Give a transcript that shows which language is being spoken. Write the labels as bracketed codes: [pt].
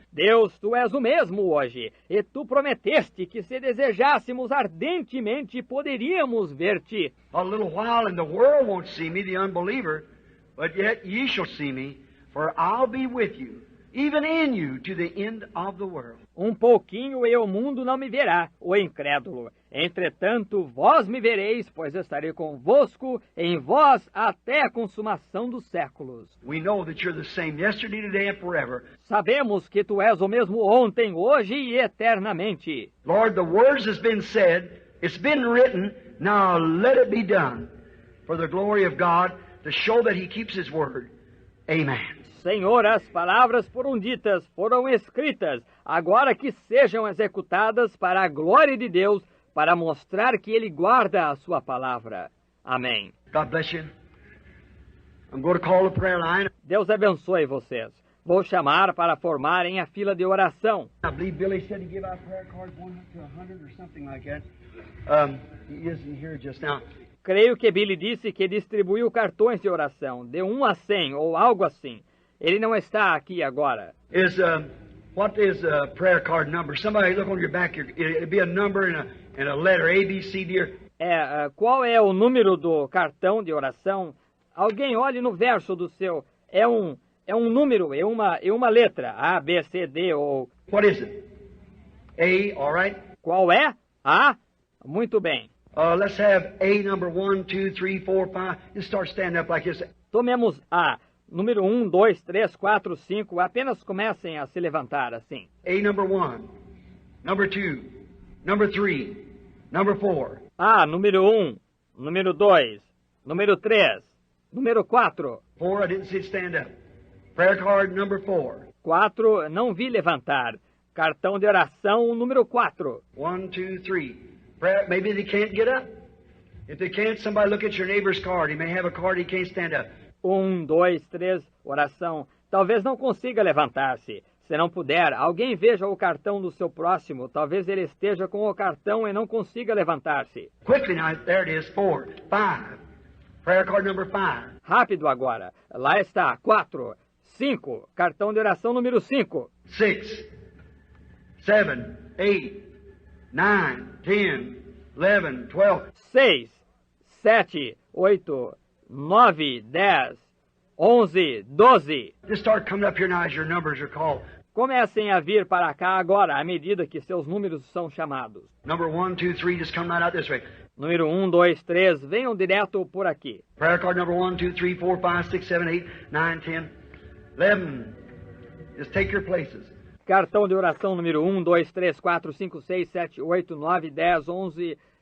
[pt] Deus, tu és o mesmo hoje, e tu prometeste que se desejássemos ardentemente poderíamos ver-te. [en] A little while and the world won't see me, the unbeliever, but yet ye shall see me, for I'll be with you, even in you, to the end of the world. [pt] Um pouquinho e o mundo não me verá, o incrédulo. Entretanto, vós me vereis, pois estarei convosco, em vós, até a consumação dos séculos. [en] We know that you're the same yesterday, today, and forever. [pt] Sabemos que tu és o mesmo ontem, hoje e eternamente. [en] Lord, the words has been said, it's been written, now let it be done, for the glory of God, to show that He keeps His word. Amen. [pt] Senhor, as palavras foram ditas, foram escritas, agora que sejam executadas para a glória de Deus, para mostrar que Ele guarda a sua palavra. Amém. [en] God bless you. I'm going to call the prayer line. [pt] Deus abençoe vocês. Vou chamar para formarem a fila de oração. [en] I believe Billy said he gave out prayer cards 1 to 100 or something like that. He isn't here just now. [pt] Creio que Billy disse que distribuiu cartões de oração, de 1 a 100 ou algo assim. Ele não está aqui agora. [en] What is a prayer card number? Somebody look on your back. It'll be a number and a letter, A, B, C, D. [pt] Qual é o número do cartão de oração? Alguém olhe no verso do seu. É um número, é uma letra. A, B, C, D ou... [en] What is it? A, all right? [pt] Qual é? A? Muito bem. [en] Let's have A number 1, 2, 3, 4, 5. Just start standing up like this. [pt] Tomemos A. Número 1, 2, 3, 4, 5. Apenas comecem a se levantar assim. [en] A number 1, number 2, number 3, number 4. [pt] A, número 1, número 2, número 3, número 4. [en] 4, I didn't see it stand up. Prayer card number 4. [pt] 4, não vi levantar. Cartão de oração número 4. [en] 1, 2, 3. Maybe they can't get up. If they can't, somebody look at your neighbor's card. He may have a card, he can't stand up. [pt] 1, 2, 3, oração. Talvez não consiga levantar-se. Se não puder, alguém veja o cartão do seu próximo. Talvez ele esteja com o cartão e não consiga levantar-se. [en] Quickly now, there it is, 4, 5. Prayer card number 5. [pt] Rápido agora. Lá está, 4, 5. Cartão de oração número 5. [en] 6, 7, 8, 9, 10, 11, 12. [pt] 6, 7, 8, 9, 10, 11, 12. [en] Just start coming up here now as your numbers are called. [pt] Comecem a vir para cá agora, à medida que seus números são chamados. [en] Number 1, 2, 3, just come right out this way. [pt] Número 1, 2, 3, venham direto por aqui. [en] Prayer card number 1, 2, 3, 4, 5, 6, 7, 8, 9, 10, 11. Just take your places. [pt] Cartão de oração número 1, 2, 3, 4, 5, 6, 7, 8, 9, 10, 11.